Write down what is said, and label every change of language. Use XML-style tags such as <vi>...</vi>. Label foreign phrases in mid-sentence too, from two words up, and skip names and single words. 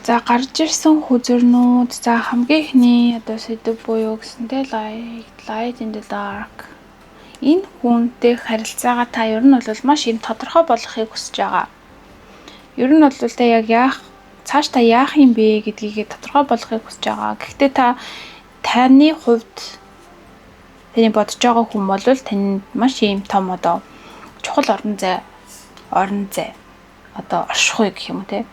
<mn>За гарч ирсэн хүзэрнүүд за хамгийн ихний одоо сэдв буюу гэсэнтэй</mn> <en>light in the dark.</en> <mn>Энэ хүнтэй харилцаагаа та ер нь бол маш юм тодорхой болгохыг хүсэж байгаа. Ер нь бол та яг цааш та яах юм бэ гэдгийг тодорхой болгохыг хүсэж байгаа. Гэхдээ таны хувьд таны бодож байгаа хүн бол танд маш юм том одоо чухал орон зай одоо оршихуй гэх юм уу те.</mn>